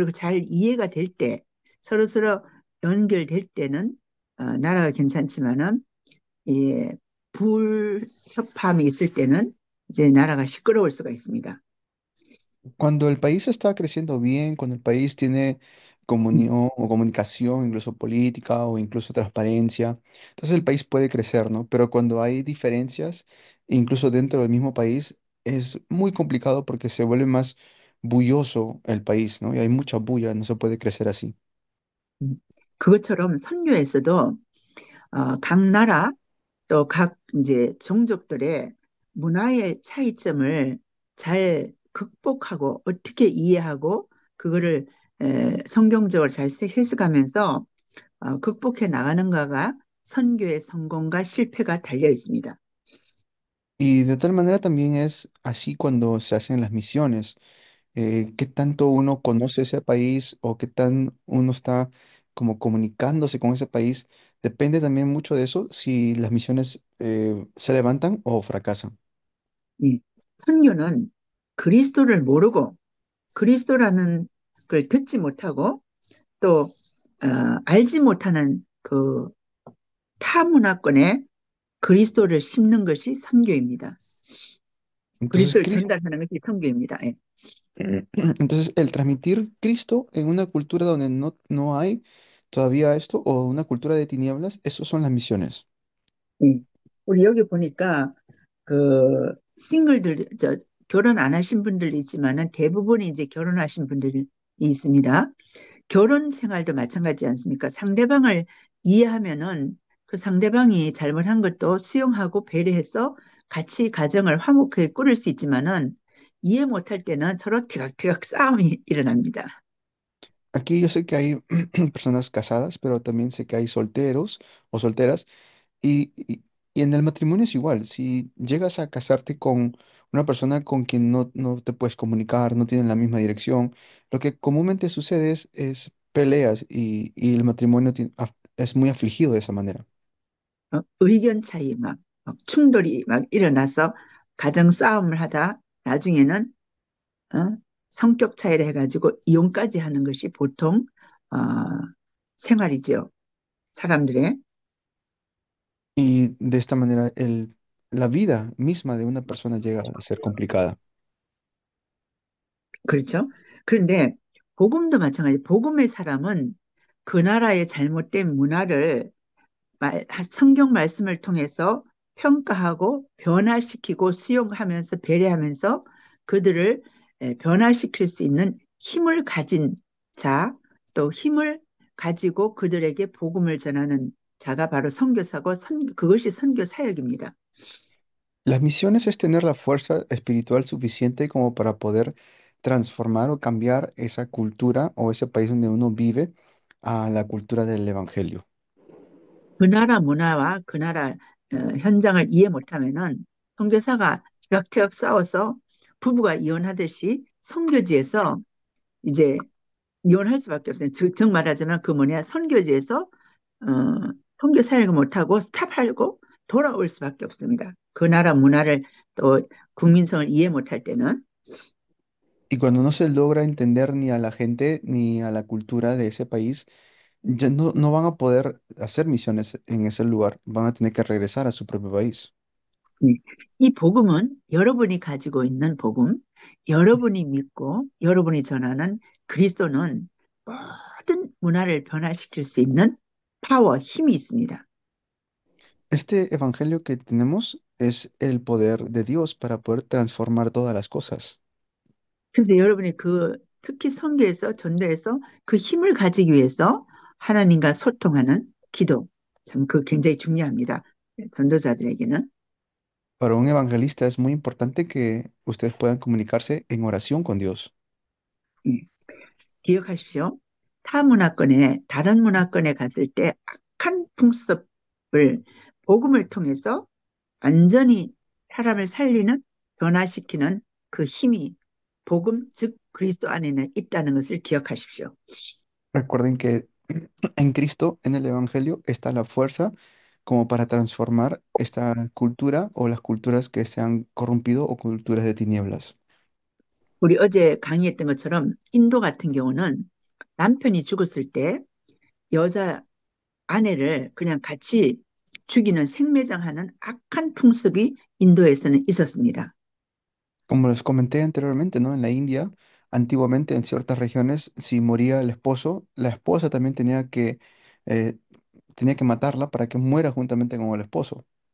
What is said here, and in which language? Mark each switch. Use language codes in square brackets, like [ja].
[ko] 그리고 잘 이해가 될 때, 서로서로 연결될 때는 나라가 괜찮지만은 예, 불협화음이 있을 때는 이제 나라가 시끄러울 수가 있습니다. [es] Cuando el país está creciendo bien, cuando el país tiene comunión o comunicación, incluso política o incluso transparencia, entonces el país puede crecer, ¿no? Pero cuando hay diferencias, incluso dentro del mismo país, es muy complicado porque se vuelve más bulloso el país, ¿no? Y hay mucha bulla, no se puede crecer así. [ko] 그것처럼 선교에서도 각 나라 또 각 이제 종족들의 문화의 차이점을 잘 극복하고 어떻게 이해하고 그거를 성경적으로 잘 해석하면서 극복해 나가는가가 선교의 성공과 실패가 달려 있습니다. [es] Y de tal manera también es así cuando se hacen las misiones. Qué tanto uno conoce ese país o qué tan uno está como comunicándose con ese país, depende también mucho de eso, si las misiones se levantan o fracasan. [ko] 예. 선교는 그리스도를 모르고 그리스도라는 걸 듣지 못하고 또 알지 못하는 그 타문화권에 그리스도를 심는 것이 선교입니다. [es] Entonces, [ko] 그리스도를 전달하는 것이 선교입니다. 예. [es] entonces, el transmitir Cristo en una cultura donde no hay todavía esto o una cultura de tinieblas, eso son las misiones. [ko] 예. 우리 여기 보니까 그 싱글들 결혼 안 하신 분들 있지만은 대부분이 이제 결혼하신 분들이 있습니다. 결혼 생활도 마찬가지지 않습니까? 상대방을 이해하면은 그 상대방이 잘못한 것도 수용하고 배려해서 같이 가정을 화목하게 꾸릴 수 있지만은 이해 못할 때는 서로 티각티각 싸움이 일어납니다. [es] Aquí yo sé que hay personas casadas, pero también sé que hay solteros o solteras. Y, y- y en el matrimonio es igual. Si llegas a casarte con una persona con quien no te puedes comunicar, no tienen la misma dirección, lo que comúnmente sucede es peleas y el matrimonio es muy afligido de esa manera. [ko] 의견 차이 막 충돌이 막 일어나서 가정 싸움을 하다 나중에는 어, 성격 차이를 해가지고 이혼까지 하는 것이 보통 어, 생활이죠. 사람들의. [es] Y de esta manera la vida misma de una persona llega a ser complicada. [ko] 그렇죠. 그런데 복음도 마찬가지. 복음의 사람은 그 나라의 잘못된 문화를 성경 말씀을 통해서 평가하고 변화시키고 수용하면서 배려하면서 그들을 변화시킬 수 있는 힘을 가진 자, 또 힘을 가지고 그들에게 복음을 전하는 자가 바로 선교사고 그것이 선교 사역입니다. [es] Las misiones es tener la fuerza espiritual suficiente como para poder transformar o cambiar esa cultura o ese país donde uno vive a la cultura del evangelio. [ko] 그 나라 문화와 그 나라 현장을 이해 못하면은 선교사가 티격태격 싸워서 부부가 이혼하듯이 선교지에서 이제 이혼할 수밖에 없어요. 즉 말하자면 그 뭐냐 선교지에서 어, 선교 사역을 못하고 스탑하고 돌아올 수밖에 없습니다. 그 나라 문화를 또 국민성을 이해 못할 때는. [es] Y cuando no se logra entender ni a la gente ni a la cultura de ese país, ya no van a poder hacer misiones en ese lugar, van a tener que regresar a su propio país. [ko] 네. 이 복음은 여러분이 가지고 있는 복음, 여러분이 믿고 여러분이 전하는 그리스도는 모든 문화를 변화시킬 수 있는 파워, 힘이 있습니다. [es] Este evangelio que tenemos es el poder de Dios para poder transformar todas las cosas. [ko] 그래서 여러분이 특히 선교에서 전도에서 그 힘을 가지기 위해서 하나님과 소통하는 기도, 참 그 굉장히 중요합니다. 전도자들에게는. [es] Para un evangelista es muy importante que ustedes puedan comunicarse en oración con Dios. [ko] 예. 기억하십시오. 타 문화권에 다른 문화권에 갔을 때 악한 풍습을 복음을 통해서 완전히 사람을 살리는 변화시키는 그 힘이 복음 즉 그리스도 안에는 있다는 것을 기억하십시오. [es] Recuerden que en Cristo, en el evangelio, está la fuerza como para transformar esta cultura o las culturas que se han corrompido o culturas de tinieblas. [ko] 우리 어제 강의했던 것처럼 인도 같은 경우는 남편이 죽었을 때 여자 아내를 그냥 같이 죽이는 생매장하는 악한 풍습이 인도에서는 있었습니다. [es] Como les comenté anteriormente, ¿no? En la India, antiguamente en ciertas regiones, si moría el esposo, la esposa también eh, tenía que matarla para que muera juntamente con el esposo.